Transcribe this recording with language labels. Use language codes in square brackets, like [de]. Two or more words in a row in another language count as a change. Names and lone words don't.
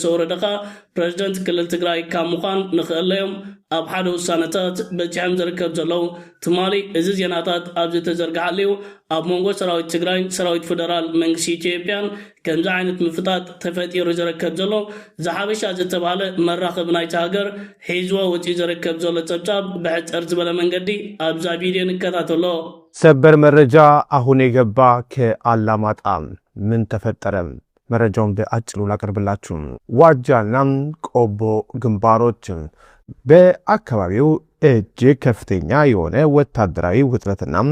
[ti] ወረደኻ ፕረዚደንት ክልል ትግራይ ካብ ምዃን ንኽእለዮም ኣብ ሓደ ውሳነታት በፂሖም ዝርከብ ዘለው ትማሊ እዚ ዜናታት ኣብ ዝተዘርግሓልዩ ኣብ መንጎ ሰራዊት ትግራይን ሰራዊት ፌደራል መንግስቲ ኢትዮጵያን ከምዚ ዓይነት ምፍጣት ተፈጢሩ ዝርከብ ዘሎ ዝሓበሻ ዝተባሃለ መራኸቢ ናይቲ ሃገር ሒዝዎ ወፂ ዝርከብ ዘሎ ጸብጻብ ብሕፅር ዝበለ መንገዲ ኣብዛ ቪድዮ ንከታተሎ። [am] ሰበር መረጃ አሁን የገባ ከአላማጣ ምን ተፈጠረ? መረጃውን በአጭሩ ላቀርብላችሁ። ዋጃና ቆቦ ግንባሮች በአካባቢው እጅግ ከፍተኛ የሆነ ወታደራዊ ውጥረትና